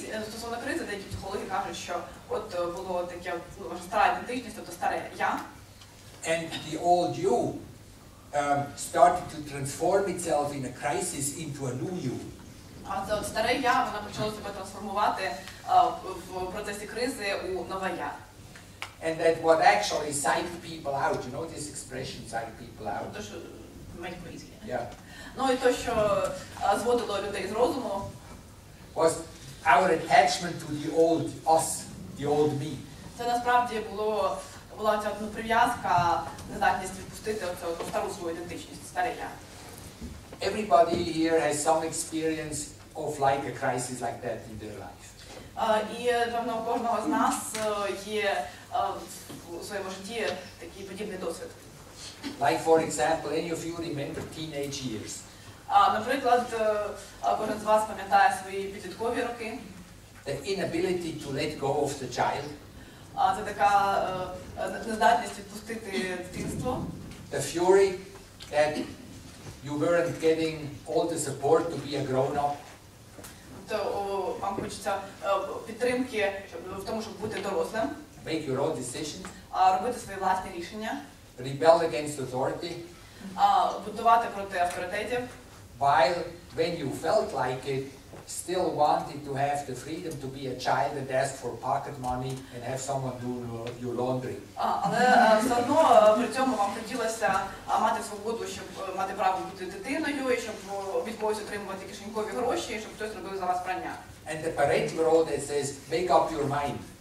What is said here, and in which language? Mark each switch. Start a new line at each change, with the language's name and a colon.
Ukrainian: Стосовно кризи, деякі психологи кажуть, що от було таке стара ідентичність, тобто старе я.
English: And the old you started to transform itself in a crisis into a new you.
Ukrainian: А це от старе я, воно почало себе трансформувати в процесі кризи у нове я.
English: And that what actually psyched people out, you know this expression, psych people out?
Ukrainian: То, що
English: make crazy. Yeah.
Ukrainian: Ну і то, що зводило людей з розуму,
English: was our attachment to the old us, the old me.
Ukrainian: Це насправді була ця прив'язка, нездатність відпустити оцю стару свою ідентичність, старе я.
English: Everybody here has some experience of like a crisis like that in their life.
Ukrainian: І, певно, у кожного з нас є у своєму житті такий подібний досвід.
English: Like for example, any of you remember teenage years?
Ukrainian: Наприклад, кожен з вас пам'ятає свої підліткові роки.
English: The inability to let go of the child.
Ukrainian: Це така нездатність відпустити дитинство.
English: The fury that you weren't getting all the support to be a grown-up.
Ukrainian: То вам хочеться підтримки в тому, щоб бути дорослим.
English: Make your own decisions.
Ukrainian: Робити свої власні рішення.
English: Rebel against authority.
Ukrainian: Бунтувати проти авторитетів.
English: While when you felt like it, still wanted to have the freedom to be a child and ask for pocket money and have someone do your laundry.
Ukrainian: Але все одно при цьому вам хотілося мати свободу, щоб мати право бути дитиною, і щоб від когось отримувати кишенькові гроші, і щоб хтось робив за вас прання.
English: And the parental role that says, make up your mind.